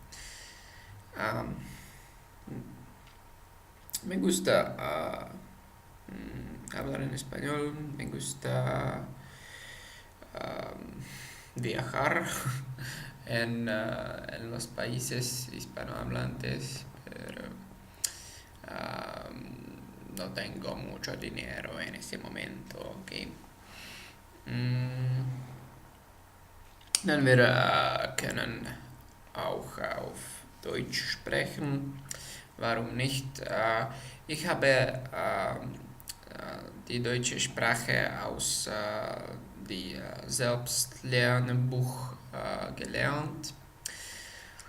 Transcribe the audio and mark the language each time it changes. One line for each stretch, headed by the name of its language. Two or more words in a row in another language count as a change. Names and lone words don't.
Spanish: Me gusta hablar en español, me gusta viajar en los países hispanohablantes, pero no tengo mucho dinero en ese momento, okay.
German: Dann wir können auch auf Deutsch sprechen. Warum nicht? Ich habe die deutsche Sprache aus die Selbstlernbuch gelernt.